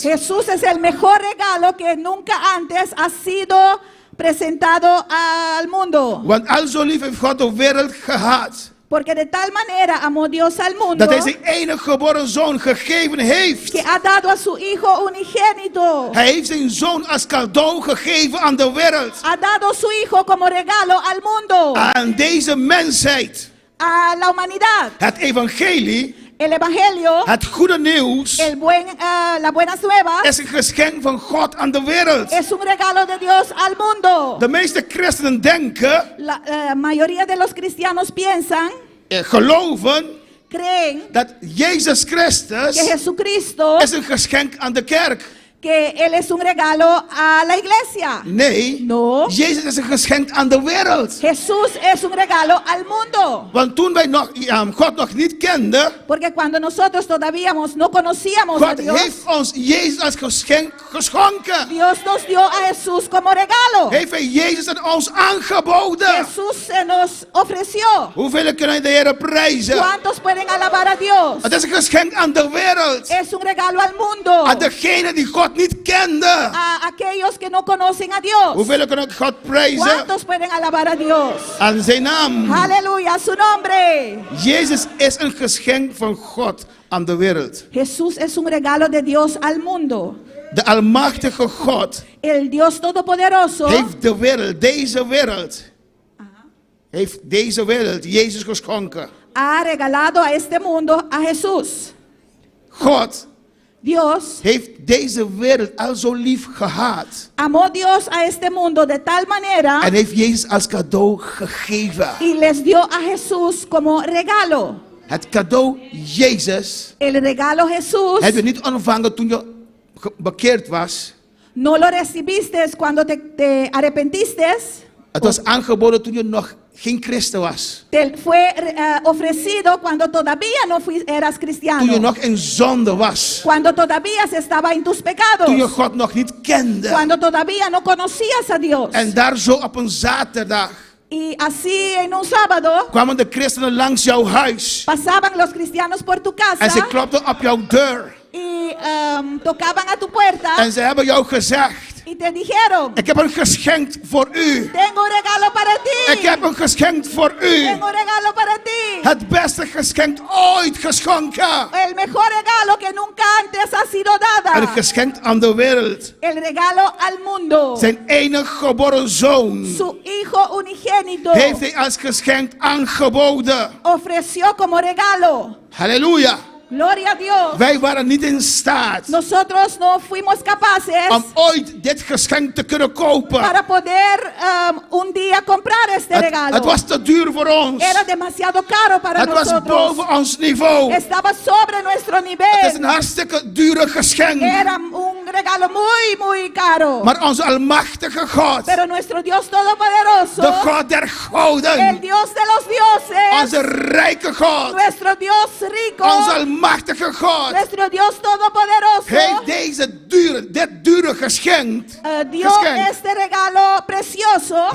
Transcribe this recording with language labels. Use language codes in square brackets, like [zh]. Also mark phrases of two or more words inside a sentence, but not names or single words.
[es] Jesús es el mejor regalo que nunca antes ha sido presentado al mundo. [nl] Want al zo lief heeft God de wereld gehad. [es] Porque de tal manera amó Dios al mundo. [nl] Dat hij zijn enige geboren zoon gegeven heeft. [es] Que ha dado a su hijo unigénito. [nl] Hij heeft zijn zoon als cadeau gegeven aan de wereld. [es] Ha dado su hijo como regalo al mundo. [nl] Aan deze mensheid. [es] A la humanidad. [nl] Het evangelie. [es] El evangelio. [nl] Het goede nieuws. [es] La buenas nuevas. [nl] Is een geschenk van God aan de wereld. [es] Es un regalo de Dios al mundo. [nl] De meeste christenen denken. [es] La mayoría de los cristianos piensan. [nl] Geloven. [es] Creen. [nl] Dat Jezus Christus. [es] Que Jesucristo. [nl] Is een geschenk aan de kerk. [es] Que Él es un regalo a la iglesia. [nl] Nee. [es] No. [nl] Jezus is een geschenk aan de wereld. [es] Jesús es un regalo al mundo. [nl] Want toen wij God nog niet kenden. [es] Porque cuando nosotros todavía no conocíamos a Dios. [nl] God heeft ons Jezus als geschenk geschonken. [es] Dios nos dio a Jesús como regalo. [nl] Heeft hij Jezus aan ons aangeboden. [es] Jesús se nos ofreció. [nl] Hoeveel kunnen de Heer prijzen? [es] ¿Cuántos pueden alabar a Dios? [nl] Het is een geschenk aan de wereld. [es] Es un regalo al mundo. [nl] Aan degene die God niet kende. [es] A aquellos que no conocen a Dios. [nl] Hoeveel kunnen God prijzen? [es] ¿Cuántos pueden alabar a Dios? [nl] Aan zijn naam. [es] Aleluya, su nombre. [nl] Jezus is een geschenk van God aan de wereld. [es] Jesús es un regalo de Dios al mundo. [nl] De almachtige God. [es] El Dios todopoderoso. [nl] Heeft de wereld, deze wereld. Heeft deze wereld Jezus geschonken. [es] Ha regalado a este mundo a Jesús. [nl] God. [es] Dios [nl] heeft deze wereld al zo lief gehad. [es] Amó Dios a este mundo de tal manera. [nl] En heeft Jezus als cadeau gegeven. [es] Y les dio a Jesús como regalo. [nl] Het cadeau Jezus. [es] El regalo Jesús. [nl] Heb je niet ontvangen toen je bekeerd was. [es] No lo recibiste cuando te arrepentiste. [nl] Het was aangeboden toen je nog geen christen was. [es] Te fue ofrecido cuando todavía no eras cristiano. [nl] Toen je nog in zonde was. [es] Cuando todavía se estaba en tus pecados. [nl] Toen je God nog niet kende. [es] Cuando todavía no conocías a Dios. [nl] En daar zo op een zaterdag. [es] Y así en un sábado. [nl] Kwamen de christenen langs jouw huis. [es] Pasaban los cristianos por tu casa. [nl] En ze klopten op jouw deur. [es] Y tocaban a tu puerta. [nl] En ze hebben jou gezegd. [es] Y te dijeron. [nl] Ik heb een geschenk voor u. [es] Tengo un regalo para ti. [nl] Ik heb een geschenk voor u. [es] Tengo un regalo para ti. [nl] Het beste geschenk ooit geschonken. [es] El mejor regalo que nunca antes ha sido [nl] En [es] dada. [nl] geschenk aan de wereld. [es] El regalo al mundo. [nl] Zijn enige geboren zoon [es] Su hijo unigénito [nl] heeft hij als geschenk aangeboden. [es] ofreció como regalo. [nl] Halleluja. [es] Gloria a Dios. [nl] Wij waren niet in staat [es] Nosotros no fuimos capaces [nl] om ooit dit geschenk te kunnen kopen. [es] para poder un día comprar este regalo. [nl] Het was te duur voor ons. [es] Era demasiado caro para [nl] Het was [es] nosotros. [nl] boven ons niveau. [es] Estaba sobre nuestro [nl] Het is [es] nivel. [nl] een hartstikke dure geschenk. [es] Era un regalo muy caro. [nl] Maar onze almachtige God, [es] Pero nuestro Dios todopoderoso, [nl] de God der [es] el [nl] goden, [es] Dios de los dioses, [nl] onze rijke God, [es] nuestro Dios rico, [nl] onze almachtige God, [es] nuestro Dios todopoderoso, [nl] heeft dit dure geschenk, [es] dio este regalo precioso,